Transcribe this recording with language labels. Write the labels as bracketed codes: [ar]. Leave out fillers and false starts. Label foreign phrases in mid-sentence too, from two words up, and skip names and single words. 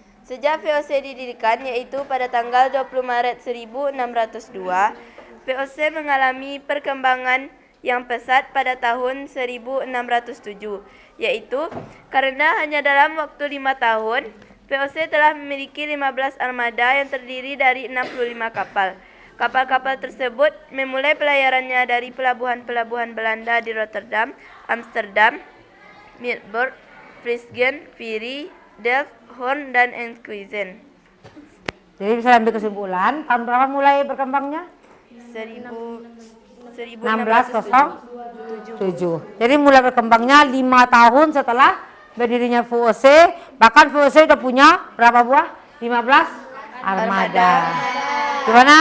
[id] Sejak VOC didirikan, yaitu pada tanggal 20 Maret 1602, VOC mengalami perkembangan yang pesat pada tahun 1607, yaitu karena hanya dalam waktu 5 tahun, VOC telah memiliki 15 armada yang terdiri dari 65 kapal. Kapal-kapal tersebut memulai pelayarannya dari pelabuhan-pelabuhan Belanda di Rotterdam, Amsterdam, Middelburg, Vlissingen, Viri, Delft, Hoorn, dan Enkhuizen. Jadi bisa ambil kesimpulan, tahun berapa mulai berkembangnya? 1607. Jadi mulai berkembangnya 5 tahun setelah berdirinya VOC, bahkan VOC sudah punya berapa buah? 15 armada. Gimana?